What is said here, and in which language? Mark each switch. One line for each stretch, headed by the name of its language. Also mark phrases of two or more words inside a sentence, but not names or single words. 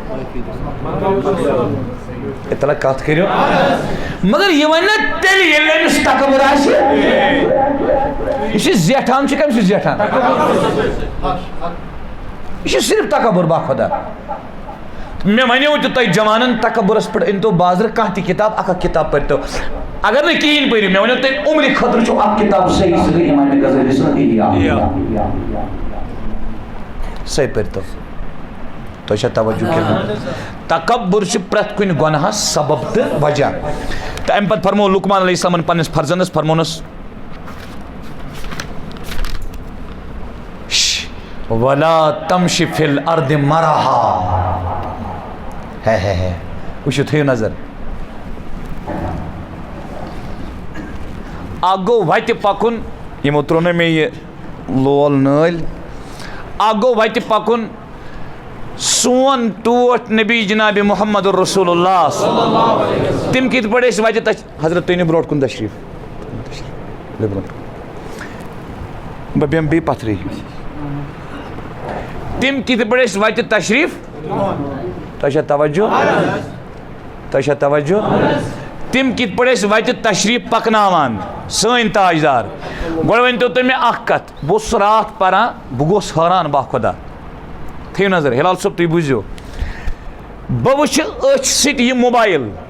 Kashmiri: اطلاع کتھ کٔرِو مگر یہ ون نا تیٚلہِ ییٚلہِ أمِس تکبر آسہِ یہ چھ زیٹھان چھ کٔمِس چھ زیٹھان یہ چھ صرف تکبر با خدا مے ونیو تہِ تۄہہِ جوانن تکبرس پٮ۪ٹھ أنۍتو بازرٕ کانٛہہ تہِ کتاب اکھ کتاب پٔرۍتو اگر نہٕ کِہیٖنۍ پٔرِو مے ونیو تۄہہِ عمرِ خٲطرٕ چھُ اکھ کتاب صحیح سُہ گٔے امام غزالی سٕنٛز احیا سۄے پٔرۍتو تۄہہِ چھا توجہ کٔرمٕژ تکبر چھ پرٛٮ۪تھ کُنہِ گۄناہس سبب تہٕ وجہ تہٕ امہِ پتہٕ فرموو لقمان
Arabic: علیہ السلامن
Kashmiri: پننِس فرزندس فرمونس
Arabic: ولا تمشی فی الارض مرحا
Kashmiri: ہے وٕچھِو تھٲیِو نظر اکھ گوٚو وتہِ پکُن یِمو ترٛوو نہ مےٚ یہِ لول نٲلۍ اکھ گوٚو وتہِ پکُن سون ٹوٹھ نبی جناب محمد الرسول اللہ تم کِتھ پٲٹھۍ ٲسۍ وتہِ حضرت تُہۍ نِو برونٛٹھ کُن تشریٖف بہٕ بیٚہمہٕ بیٚیہِ پتھرٕے تم کِتھ پٲٹھۍ ٲسۍ وتہِ تشریٖف تۄہہِ چھا توجہ تۄہہِ چھا توجہ تم کِتھ پٲٹھۍ ٲسۍ وتہِ تشریٖف پکناوان سٲنۍ تاجدار گۄڈٕ ؤنۍتو تُہۍ مےٚ اکھ کتھ بہٕ اوسُس راتھ پران بہٕ گوٚوُس حٲران با خۄدا تھٲیِو نظر ہلال صٲب تُہۍ بوٗزِو بہٕ وٕچھِ أچھ سۭتۍ یہِ موبایل